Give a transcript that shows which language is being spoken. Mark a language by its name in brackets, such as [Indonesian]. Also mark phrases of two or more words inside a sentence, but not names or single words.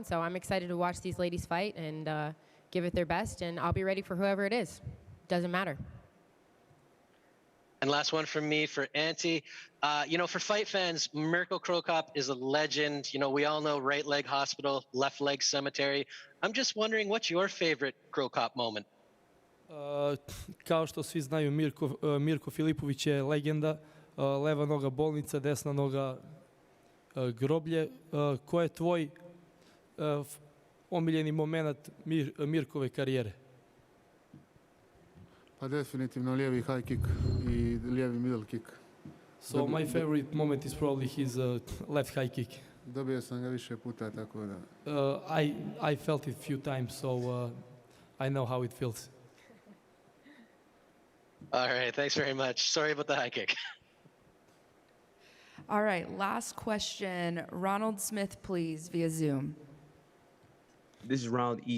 [English] So I'm excited to watch these ladies fight and give it their best, and I'll be ready for whoever it is. Doesn't matter. And last one from me for Auntie. For fight fans, Mirko Cro Cop is a legend. We all know right leg hospital, left leg cemetery. I'm just wondering, what's your favorite Cro Cop moment? [Serbian] Kao što svi znaju, Mirko Filipović je legenda. Leva noga bolnica, desna noga groblje. Ko je tvoj omiljeni moment Mirkove karijere? [Croatian] Pa definitivno lijevi [English] high kick [Croatian] i lijevi [English] middle kick. So my favorite moment is probably his left high kick. [Croatian] Dobio sam ga više puta, tako da. [English] I felt it few times, so I know how it feels. All right, thanks very much. Sorry about the high kick. All right, last question. Ronald Smith, please, via Zoom. This is Ronald E.